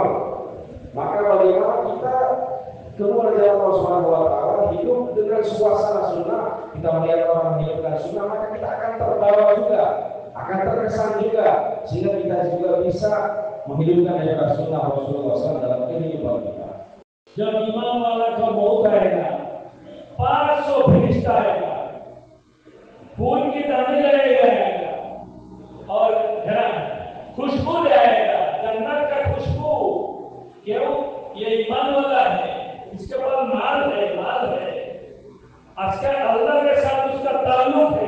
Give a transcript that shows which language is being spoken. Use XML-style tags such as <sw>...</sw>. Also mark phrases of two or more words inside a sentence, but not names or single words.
<id>Maka bagaimana kita keluar dari</id> <ar>الله سبحانه وتعالى</ar> <id>hidup dengan suasana sunnah, kita melihat orang menghidupkan sunnah, maka kita akan terbawa juga, akan terkesan juga, sehingga kita juga bisa menghidupkan daripada sunnah Rasulullah SAW dalam kehidupan kita.</id> <hi>जब ईमान वाला का मौत आएगा, 500 फरिश्ता आएगा, फूल की दाने लगेगा और खुशबू जाएगा, जन्नत का खुशबू। क्यों? ये ईमान वाला है, इसके पास माल है, आजकल अल्लाह के साथ उसका ताल्लुक है।</hi>